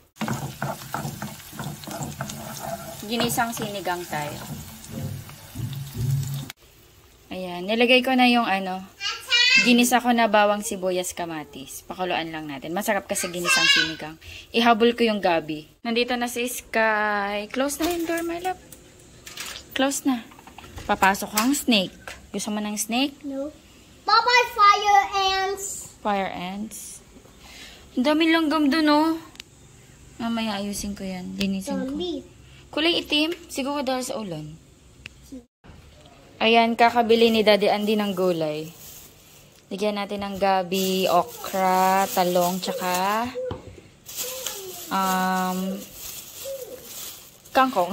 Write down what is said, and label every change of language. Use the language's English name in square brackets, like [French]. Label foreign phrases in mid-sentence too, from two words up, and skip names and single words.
[Filipino] Ginisang sinigang tayo. Ayan, nilagay ko na yung ginisa ko na bawang sibuyas kamatis. Pakuluan lang natin. Masarap kasi ginisang sinigang. Ihabol ko yung gabi. Nandito na si Sky. Close na yung door, [English] my love. [Filipino] Close na. Papasok ang snake. Gusto mo ng snake? [English] No. Bye-bye, fire ants. Fire ants. [Filipino] Ang daming langgam dun, oh. Mamaya ayusin ko yan. Linisin ko. Zombie. Kulay itim. Siguro dahil sa ulan. Ayan, kakabili ni Daddy Andy ng gulay. Lagyan natin ng gabi, okra, talong, tsaka kangkong.